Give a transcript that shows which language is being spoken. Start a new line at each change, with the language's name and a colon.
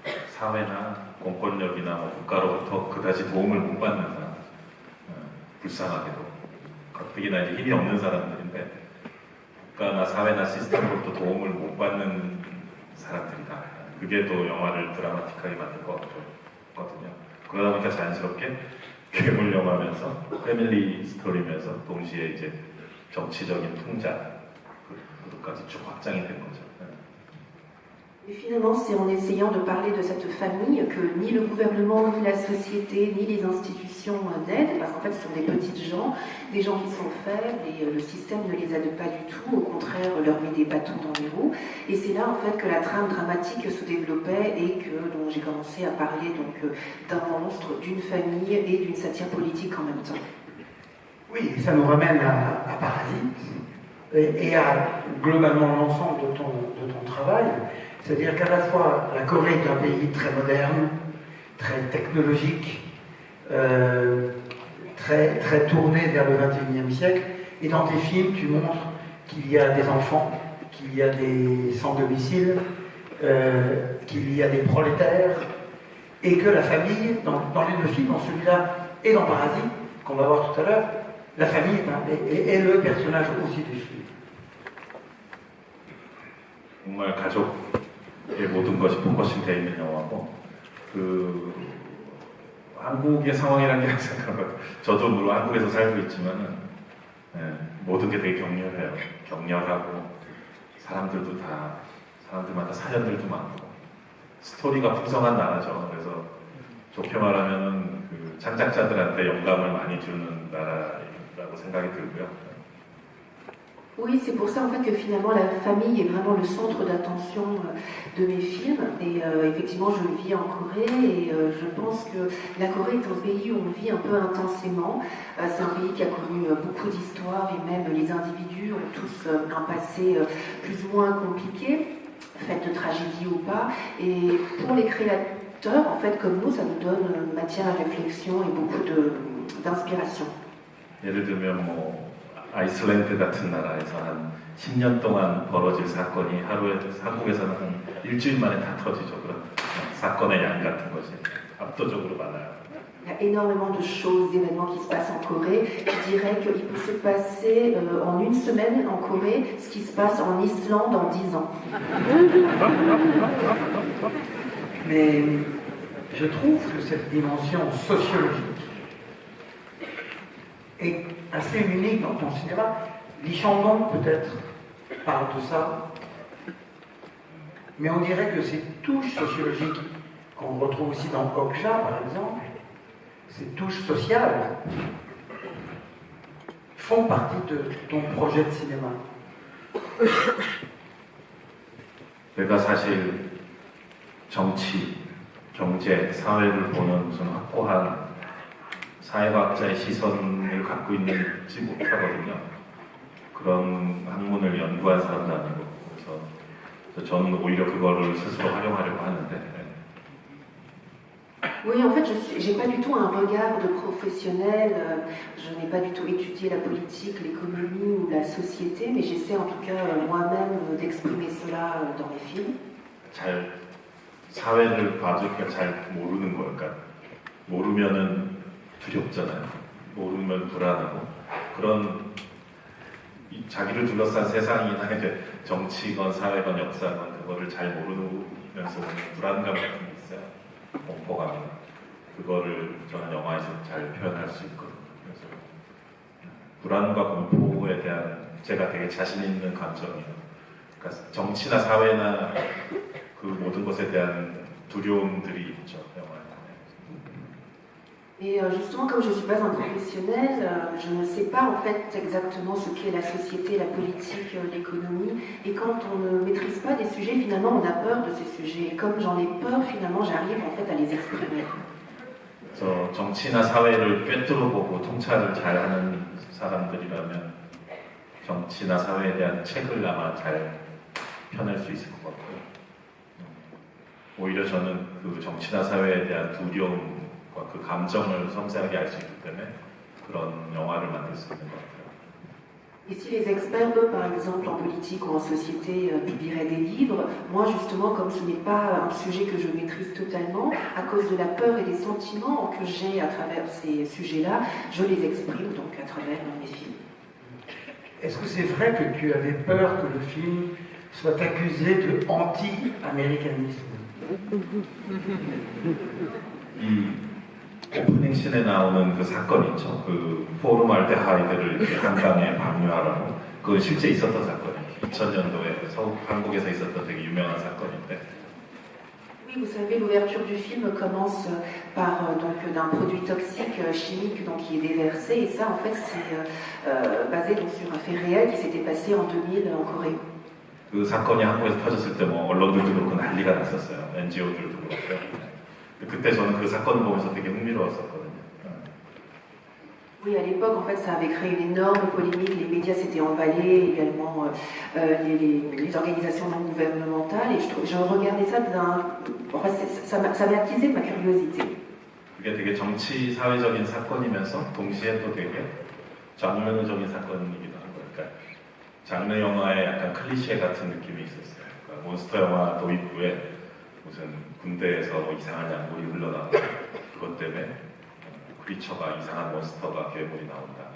Korean: 사회나 공권력이나 뭐 국가로부터 그다지 도움을 못 받는 사람, 불쌍하게도 가뜩이나 이제 힘이 없는 사람들인데 국가나 사회나 시스템으로부터 도움을 못 받는 사람들이다. 그게 또 영화를 드라마틱하게 만든 것 같거든요. 그러다 보니까 자연스럽게 괴물 영화면서 패밀리 스토리면서 동시에 이제 정치적인 통자 그것까지 쭉 확장이 된 거죠.
French: Et finalement, c'est en essayant de parler de cette famille que ni le gouvernement, ni la société, ni les institutions n'aident, parce qu'en fait, ce sont des petites gens, des gens qui sont faibles, et le système ne les aide pas du tout, au contraire, leur met des bâtons dans les roues. Et c'est là, en fait, que la trame dramatique se développait et que donc, j'ai commencé à parler d'un monstre, d'une famille et d'une satire politique en même temps. Oui, ça nous ramène à Parasite et à globalement l'ensemble de ton travail. C'est-à-dire qu'à la fois la Corée est un pays très moderne, très technologique, très tourné vers le XXIe siècle, et dans tes films tu montres qu'il y a des enfants, qu'il y a des sans-domicile, qu'il y a des prolétaires, et que la famille, dans les deux films, dans celui-là et dans Parasite, qu'on va voir tout à l'heure, la famille est le personnage aussi du film.
Korean: 정말 가족의 모든 것이 포커싱 되어 있는 영화고 한국의 상황이라는 게 생각한 것 같아요. 저도 물론 한국에서 살고 있지만은 모든 게 되게 격렬해요. 격렬하고 사람들마다 사연들도 많고 스토리가 풍성한 나라죠. 그래서 좋게 말하면은 그 창작자들한테 영감을 많이 주는 나라라고 생각이 들고요.
French: Oui, c'est pour ça en fait que finalement la famille est vraiment le centre d'attention de mes films. Et effectivement, je vis en Corée et je pense que la Corée est un pays où on vit un peu intensément. C'est un pays qui a connu beaucoup d'histoires et même les individus ont tous un passé plus ou moins compliqué, fait de tragédie ou pas. Et pour les créateurs, en fait, comme nous, ça nous donne matière à réflexion et beaucoup d'inspiration.
Korean: 예를 들면 뭐 아이슬란드 같은 나라에서 한 10년 동안 벌어질 사건이 한국에서는 한 일주일 만에 다 터지죠. 그런 사건의 양 같은 것이 압도적으로 많아요.
French: Il y a énormément de choses, d'événements qui se passent en Corée. Je dirais qu'il peut se passer en une semaine en Corée ce qui se passe en Islande en 10 ans. Mais je trouve que cette dimension sociologique est assez unique dans ton cinéma. Lee Chang-dong peut-être parle de ça, mais on dirait que ces touches sociologiques qu'on retrouve aussi dans Okja par exemple, ces touches sociales font partie de ton projet de cinéma.
Korean: 내가 사실 정치, 경제, 사회를 보는 무슨 확고한 사회과학자의 시선을 갖고 있지 못하거든요. 그런 학문을 연구한 사람도 아니고 그래서 저는 오히려 그거를 스스로 활용하려고 하는데
French: Oui, en fait, je n'ai pas du tout un regard de professionnel, je n'ai pas du tout étudié la politique, l'économie ou la société, mais j'essaie en tout cas moi-même d'exprimer cela dans mes films.
Korean: 잘 사회를 봐주니까 잘 모르는 걸까? 모르면은 두렵잖아요. 모르면 불안하고 그런 자기를 둘러싼 세상이나 이제 정치건 사회건 역사건 그거를 잘 모르면서 오는 불안감 같은 게 있어요. 공포감이나 그거를 저는 영화에서 잘 표현할 수 있거든요. 그래서 불안과 공포에 대한 제가 되게 자신 있는 감정이에요. 그러니까 정치나 사회나 그 모든 것에 대한 두려움들이 있죠. 영화에.
French: Et justement, comme je ne suis pas un professionnel, je ne sais pas en fait exactement ce qu'est la société, la politique, l'économie. Et quand on ne maîtrise pas des sujets, finalement, on a peur de ces sujets. Et comme j'en ai peur, finalement, j'arrive en fait à les exprimer.
Korean: 그래서 정치나 사회를 꿰뚫어 보고 통찰을 잘하는 사람들이라면 정치나 사회에 대한 책을 아마 잘 펴낼 수 있을 것 같고요. 오히려 저는 그 정치나 사회에 대한 두려움과 그 감정을 섬세하게 알 수 있기 때문에 그런 영화를 만들 수 있는 것 같아요.
French: Et si les experts, eux, par exemple, en politique ou en société, publieraient des livres, moi, justement, comme ce n'est pas un sujet que je maîtrise totalement, à cause de la peur et des sentiments que j'ai à travers ces sujets-là, je les exprime donc à travers mes films. Est-ce que c'est vrai que tu avais peur que le film soit accusé de anti-américanisme?
Korean: 이 오프닝 씬에 나오는 그 사건 있죠. 그 포르말데하이드를 이렇게 한강에 방류하라고. 그건 실제 있었던 사건이에요. 2000년도에 한국에서 있었던 되게 유명한 사건인데.
French: Oui, vous savez, l'ouverture du film commence par donc d'un produit toxique chimique donc qui est déversé, et ça, en fait, c'est basé donc sur un fait réel qui s'était passé en 2000 en Corée.
Korean: 그 사건이 한국에서 터졌을 때 뭐 언론들도 그렇고 난리가 났었어요. NGO들도 그렇고요. 그때 저는 그 사건을 보면서 되게 흥미로웠었거든요.
French: Oui, à l'époque, en fait, ça avait créé une énorme polémique. Les médias s'étaient emballés, également les organisations non gouvernementales. Et je regardais ça enfin, ça m'a attisé ma curiosité.
Korean: 그게 되게 정치 사회적인 사건이면서 동시에 또 되게 장르적인 사건이기도 한 거예요. 그러니까 장르 영화의 약간 클리셰 같은 느낌이 있었어요. 그러니까 몬스터 영화 도입부에 무슨 군대에서 뭐 이상한 약물이 흘러나오고 그것 때문에 크리처가 이상한 몬스터가 괴물이 나온다.